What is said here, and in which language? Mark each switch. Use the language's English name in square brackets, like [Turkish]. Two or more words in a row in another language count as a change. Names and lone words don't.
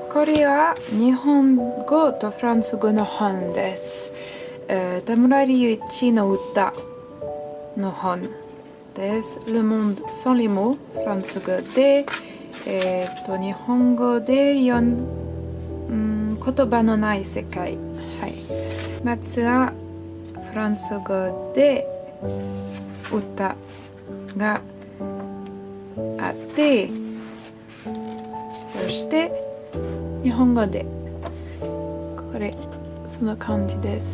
[Japanese] これは日本語とフランス語の本です。田村隆一の歌の本です。 [French] Le monde sans les mots、 [Japanese] フランス語で、日本語で言葉のない世界。はい。まずはフランス語で歌があって、そして日本語でこれその感じです。